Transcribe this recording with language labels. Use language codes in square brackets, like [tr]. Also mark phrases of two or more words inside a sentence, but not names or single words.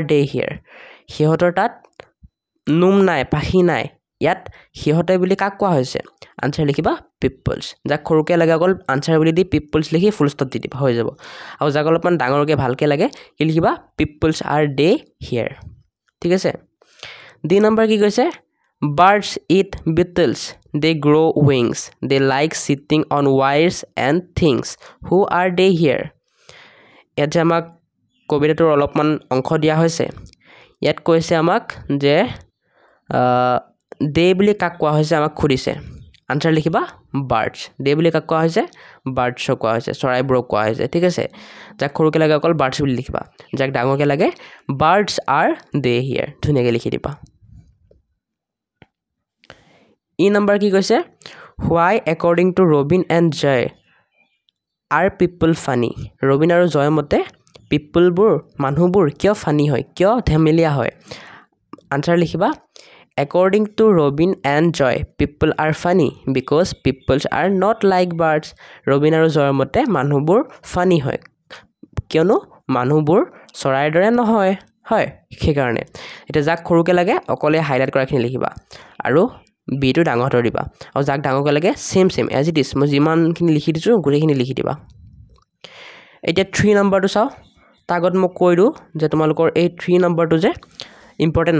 [en] they here [as] সিহঁতৰ তাত নোম নাই পাখি নাই ইয়াত সিহঁতে বুলি কাক কোৱা হৈছে আনসাৰ লিখিবা পিপলছ যাক সৰুকৈ লাগে অকল আনসাৰ বুলি দি পিপলছ লিখি ফুল ষ্টপ দি দিবা হৈ যাব আৰু যাক অলপমান ডাঙৰকৈ ভালকৈ লাগে কি লিখিবা [en] peoples are they here [as] ঠিক আছে D number কি কৈছে [en] birds eat beetles they grow wings they like sitting on wires and things who are they here [as] ইয়াত যে আমাক কবিতাটোৰ অলপমান অংশ দিয়া হৈছে ইয়াত কৈছে আমাক যে দে বুলি কাক কোৱা হৈছে আমাক খুদিছে আনসাৰ লিখিবা বাৰ্ডছ দে বুলি কাক কোৱা হৈছে বাৰ্ডছ কোৱা হৈছে চৰাইবোৰক কোৱা হৈছে ঠিক আছে যাক সৰুকে লাগে অকল বাৰ্ডছ বুলি লিখিবা যাক ডাঙৰকে লাগে [en] birds are they here [as] ধুনীয়াকৈ লিখি দিবা ই নম্বৰ কি কৈছে [en] why according to Robin and Joy are people funny [as] ৰবিন আৰু জয় মতে পিপলবোৰ মানুহবোৰ কিয় ফানি হয় কিয় ধেমেলীয়া হয় আনসাৰ লিখিবা [en] according to Robin and Joy people are funny because people are not like birds [as] ৰবিন আৰু জয়ৰ মতে মানুহবোৰ ফানি হয় কিয়নো মানুহবোৰ চৰাইৰ দৰে নহয় হয় সেইকাৰণে এটা যাক সৰুকে লাগে অকলে হাইলাইট কৰাখিনি লিখিবা আৰু বি টো ডাঙৰ হাতৰ দিবা আৰু যাক ডাঙৰকে লাগে [en] same as it is [as] মই যিমানখিনি লিখি দিছো গোটেইখিনি লিখি দিবা এতিয়া 3 নম্বৰটো চাও তাগত মই কৈ দিও যে তোমালোকৰ এই 3 নম্বৰটো যে ইম্পৰ্টেন্ট